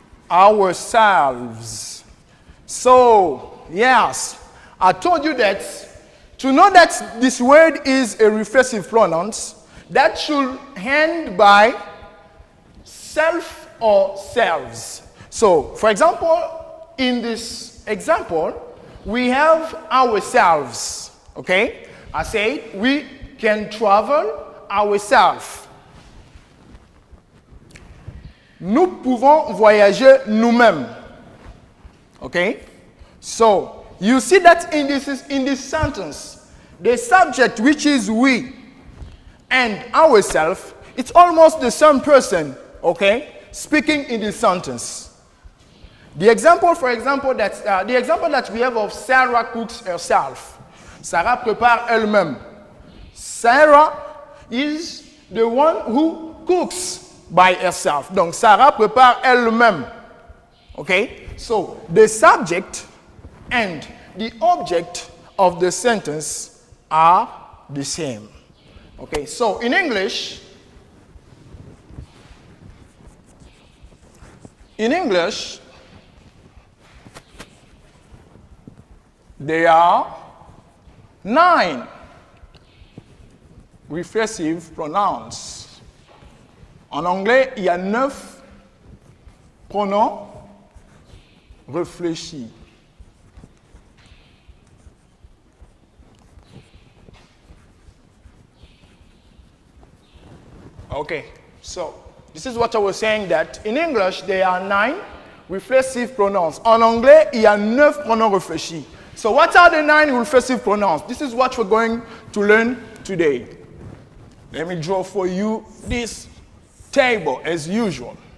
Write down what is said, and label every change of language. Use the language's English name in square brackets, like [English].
[English] ourselves. So, yes, I told you that to know that this word is a reflexive pronoun, that should end by self or selves. So, for example, in this example, we have ourselves. Okay? I say we can travel ourselves. [French] Nous pouvons voyager nous-mêmes. [English] Okay? So, you see that in this sentence, the subject, which is we, and ourselves, it's almost the same person, okay, speaking in this sentence. The example that we have of Sarah cooks herself. [French] Sarah prépare elle-même. [English] Sarah is the one who cooks by herself. [French] Donc, Sarah prépare elle-même. [English] Okay? So, the subject and the object of the sentence are the same. Okay? So, in English, there are 9 reflexive pronouns. [French] En anglais, il y a 9 pronoms réfléchis. [English] Okay, so this is what I was saying, that in English there are 9 reflexive pronouns. [French] En anglais, il y a 9 pronoms réfléchis. [English] So what are the 9 reflexive pronouns? This is what we're going to learn today. Let me draw for you this table as usual.